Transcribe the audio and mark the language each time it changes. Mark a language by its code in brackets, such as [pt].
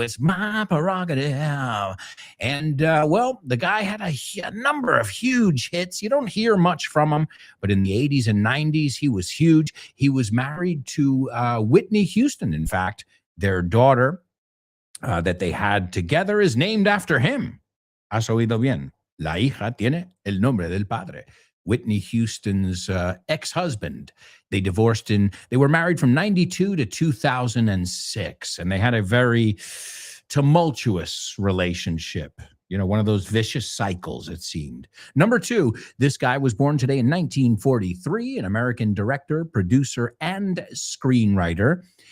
[en] It's my prerogative. And, well, the guy had a number of huge hits. You don't hear much from him, but in the 80s and 90s, he was huge. He was married to Whitney Houston. In fact, their daughter that they had together is named after him. [es] ¿Has oído bien? La hija tiene el nombre del padre. [en] Whitney Houston's ex-husband. They were married from 92 to 2006, and they had a very tumultuous relationship. You know, one of those vicious cycles, it seemed. Number 2, this guy was born today in 1943, an American director, producer, and screenwriter.